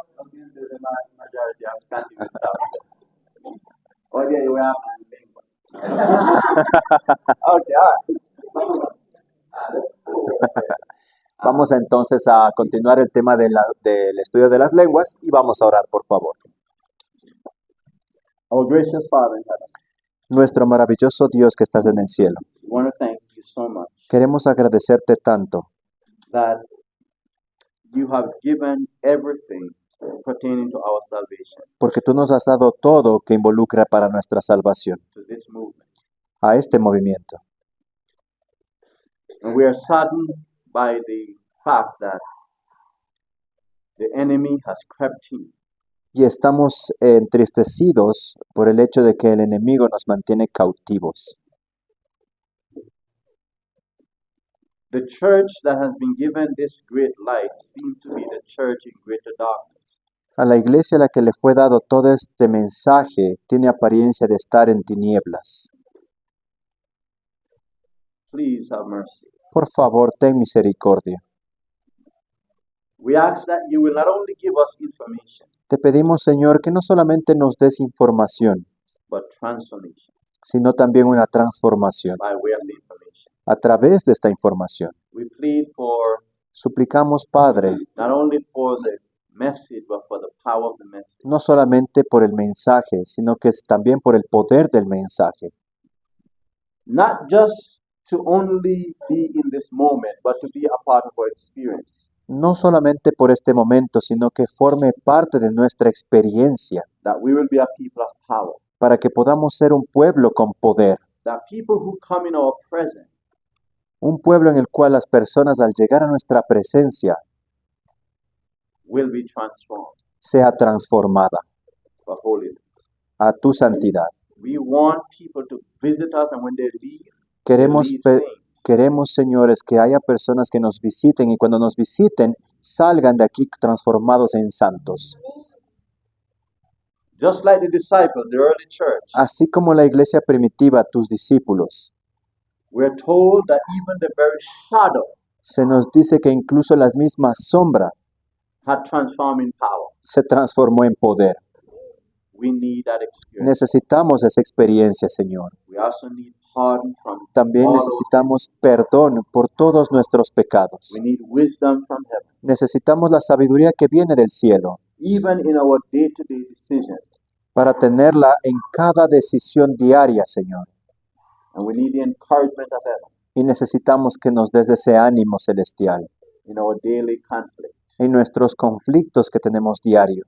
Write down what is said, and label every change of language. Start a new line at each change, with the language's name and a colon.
Spanish: No pienses de la
English: majority, I'm counting it out.
Spanish: Hoy día yo voy a hablar en lengua.
English: Okay, all right. That's cool.
Spanish: Vamos entonces a continuar el tema del estudio de las lenguas y vamos a orar, por favor.
English: Our gracious Father in heaven,
Spanish: Nuestro maravilloso Dios que estás en el cielo,
English: we want to thank you so much
Spanish: queremos agradecerte tanto
English: that you have given everything pertaining to our salvation
Spanish: porque tú nos has dado todo que involucra para nuestra salvación,
English: to this movement.
Spanish: a este movimiento.
English: And we are saddened by the fact that the enemy has crept in.
Spanish: Y estamos entristecidos por el hecho de que el enemigo nos mantiene cautivos.
English: The church that has been given this great light seems to be the church in greater darkness.
Spanish: A la iglesia a la que le fue dado todo este mensaje tiene apariencia de estar en tinieblas.
English: Please have mercy.
Spanish: Por favor, ten misericordia.
English: We ask that you will not only give us information,
Spanish: Te pedimos, Señor, que no solamente nos des información,
English: but transformation
Spanish: sino también una transformación
English: by way of the information.
Spanish: a través de esta información.
English: We plead for
Spanish: Suplicamos, Padre,
English: not only for the message, but for the power of the message.
Spanish: no solamente por el mensaje, sino que es también por el poder del mensaje.
English: Not just to only be in this moment, but to be a part of our experience.
Spanish: No solamente por este momento, sino que forme parte de nuestra experiencia,
English: That we will be a people of power.
Spanish: para que podamos ser un pueblo con poder,
English: That people who come in our presence
Spanish: un pueblo en el cual las personas al llegar a nuestra presencia
English: will be transformed
Spanish: sea transformada
English: for holiness.
Spanish: a tu santidad.
English: We want people to visit us, and when they leave,
Spanish: Queremos,
English: they leave pe- saints.
Spanish: queremos, señores, que haya personas que nos visiten y cuando nos visiten salgan de aquí transformados en santos.
English: Just like the disciples, the early church,
Spanish: Así como la iglesia primitiva, tus discípulos,
English: we're told that even the very shadow
Spanish: se nos dice que incluso la misma sombra
English: had transforming power.
Spanish: se transformó en poder.
English: We need that experience.
Spanish: Necesitamos esa experiencia, Señor.
English: We also need pardon from
Spanish: También
English: all those
Spanish: necesitamos perdón por todos nuestros pecados.
English: things. We need wisdom from heaven,
Spanish: Necesitamos la sabiduría que viene del cielo
English: even in our day-to-day decisions.
Spanish: para tenerla en cada decisión diaria, Señor.
English: And we need the encouragement of heaven
Spanish: Y necesitamos que nos des ese ánimo celestial
English: in our daily conflict
Spanish: en nuestros conflictos que tenemos diarios.